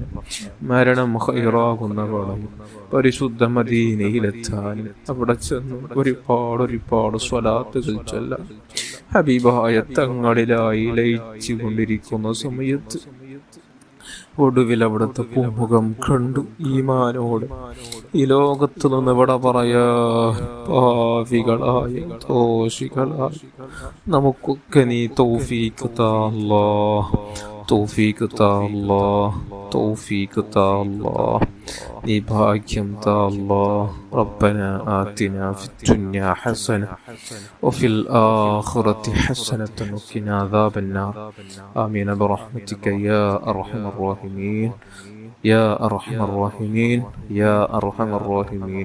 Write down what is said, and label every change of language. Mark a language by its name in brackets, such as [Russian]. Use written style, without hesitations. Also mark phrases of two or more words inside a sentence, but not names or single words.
[Malayalam] മരണം ഖൈറാകുന്ന വേളയിൽ പരിശുദ്ധ മദീനയിലെത്താൻ അവിടെ ചെന്ന് ഒരുപാട് സ്വലാത്തുകൾ ചൊല്ലാൻ ഹബീബായ തങ്ങളിലായി ലയിച്ചു കൊണ്ടിരിക്കുന്ന സമയത്ത് ഒടുവിൽ അവിടുത്തെ പൂമുഖം കണ്ടു ഈമാനോട് ഈ ലോകത്ത് നിന്ന് ഇവിടെ പറയാ പാവികളായ ദോഷികളായ നമുക്കൊക്കെ നീ തൗഫീഖ് താ അല്ലാഹ്. തൗഫീഖ് താ അല്ലാഹ്. തൗഫീഖ് താ അല്ലാഹ്. നീ ഭാഗ്യം താ അല്ലാഹ്. [Arabic] ربنا آتنا في الدنيا حسنة وفي الآخرة حسنة وقنا عذاب النار. آمين برحمتك يا أرحم الراحمين. يا أرحم الراحمين. يا أرحم الراحمين.